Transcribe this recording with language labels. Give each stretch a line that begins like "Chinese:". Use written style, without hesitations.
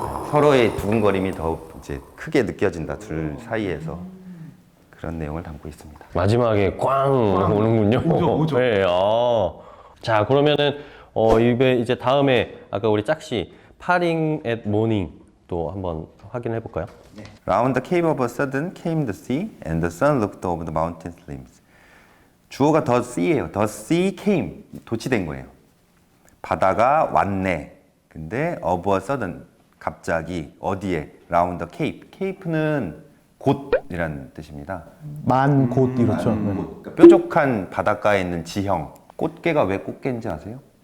Korean: 서로의 두근거림이 더 이제 크게 느껴진다. 둘 사이에서. 그런 내용을 담고 있습니다. 마지막에 꽝 오는군요. 오죠. 네, 자, 그러면은 이제 다음에 아까 우리 짝씨
English: Parting at morning
Korean: 또 한번 확인해 볼까요?
English: Round the cave of a sudden came the sea, and the sun looked over the mountain slims.
Korean: 주어가 the sea예요.
English: The sea came.
Korean: 도치된 거예요. 바다가 왔네. 근데
English: of a sudden
Korean: 갑자기 어디에?
English: Round the cape.
Korean: cape는 곳이라는 뜻입니다. 만 곳 이렇죠. 네. 그러니까 뾰족한 바닷가에 있는 지형. 꽃게가 왜 꽃게인지 아세요?